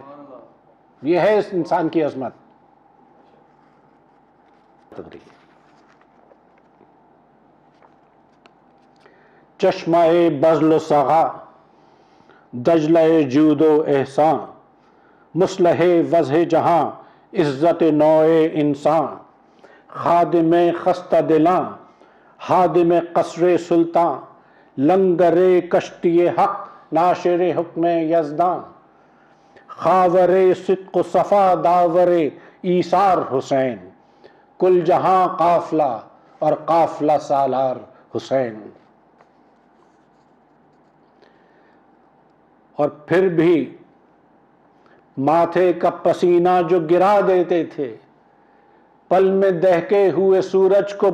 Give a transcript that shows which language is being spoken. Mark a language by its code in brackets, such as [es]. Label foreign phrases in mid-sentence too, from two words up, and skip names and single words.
[ur] یہ ہے اس انسان کی عظمت۔ چشمہ بذل و سخا، دجلہ جود و احسان، مصلح وضع جہاں، عزت نوع انسان، خادم خستہ دلاں، ہادم قصر سلطان، لنگر کشتی حق، ناشر حکم یزدان، خاور صدق و صفا داور ایثار حسین، کل جہاں قافلہ اور قافلہ سالار حسین۔ اور پھر بھی ماتھے کا پسینہ جو گرا دیتے تھے، پل میں دہکے ہوئے سورج کو